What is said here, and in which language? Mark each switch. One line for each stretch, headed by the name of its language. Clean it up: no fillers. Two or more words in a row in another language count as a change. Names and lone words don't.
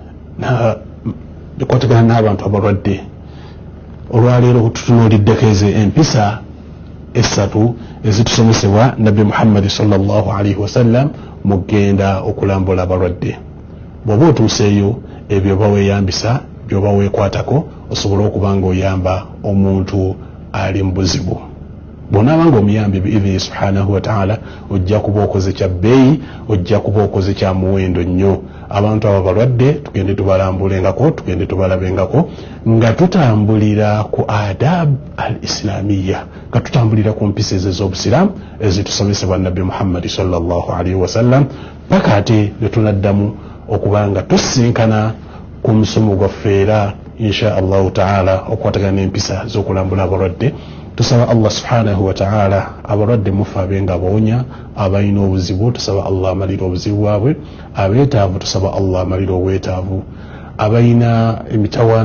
Ganda: n'abantu abalwadde olwaleero tutunuuliddeko ezo empisa 3 ezitusomesebwa nabbi Muhammad
Arabic: sallallahu alaihi wasallam
Ganda: mugenda okulambula abalwadde bw'oba otuuseeyo ebyo baweeyambisa byoba weekwatako osobola okuba nga oyamba omuntu ali mu buzibu bw'onaaba nga omuyambi
Arabic: biidhini subhanahu wa ta'ala
Ganda: ojja kuba okoze kya bbeeyi ojja kuba okoze kya muwendo nnyo abantu abo balwadde tugende tubalambulengako tugende tubalabengako nga tutambulira ku
Arabic: adab al islamiyya
Ganda: nga tutambulira ku mpisa ez'obusiraamu ezitusomesebwa nabbi Muhammad
Arabic: sallallahu alaihi wasallam
Ganda: paka ate ne tunaddamu okuba nga tusinkana ku musomo gwaffe era
Arabic: insha allahu taala
Ganda: okukwatagana n'empisa z'okulambula abalwadde tusaba Allah
Arabic: subhanahu wa ta'ala
Ganda: abalwadde mufe abenga abawonya abalina obuzibu tusaba Allah amalira obuzibu bwabwe abeetaavu tusaba Allah amalira obwetaavu abayina emitawaana